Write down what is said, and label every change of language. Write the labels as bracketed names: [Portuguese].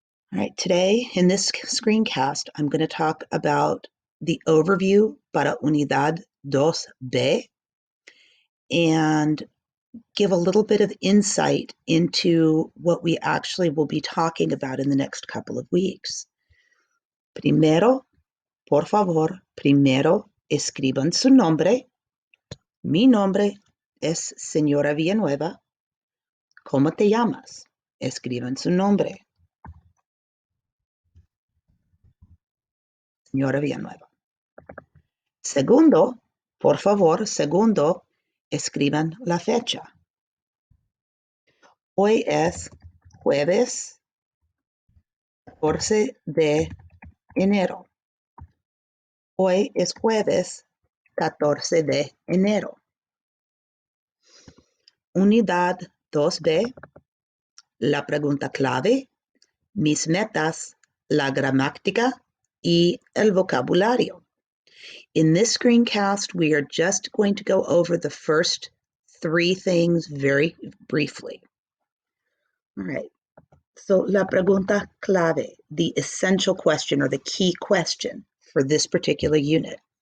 [English] All right, today in this screencast, I'm going to talk about the overview para Unidad 2B and give a little bit of insight into what we actually will be talking about in the next couple of weeks. [Spanish] Primero, por favor, primero escriban su nombre. Mi nombre es señora Villanueva. ¿Cómo te llamas? Escriban su nombre. Señora Villanueva. Segundo, por favor, segundo, escriban la fecha. Hoy es jueves 14 de enero. Hoy es jueves 14 de enero. Unidad 2B, la pregunta clave, mis metas, la gramática y el vocabulario. [English] In this screencast, we are just going to go over the first three things very briefly. All right. So, [Spanish] la pregunta clave, [English] the essential question or the key question for this particular unit.